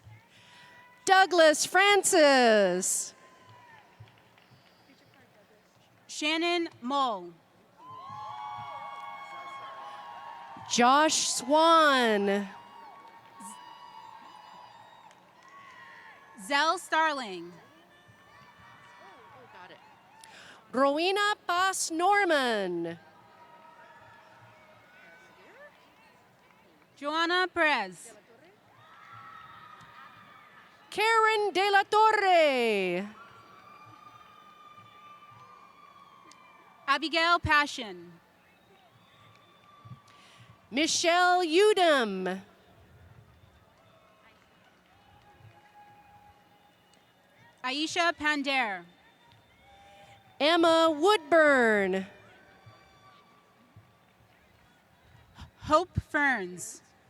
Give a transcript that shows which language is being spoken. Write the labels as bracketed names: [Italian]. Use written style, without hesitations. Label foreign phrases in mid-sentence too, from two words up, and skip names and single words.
[English] Douglas Francis. Shannon Mole. Josh Swan. Zell Starling. Rowena Paz Norman. Joanna Perez. Karen De La Torre. Abigail Passion. Michelle Udom. Aisha Pander. Emma Woodburn. Hope Ferns.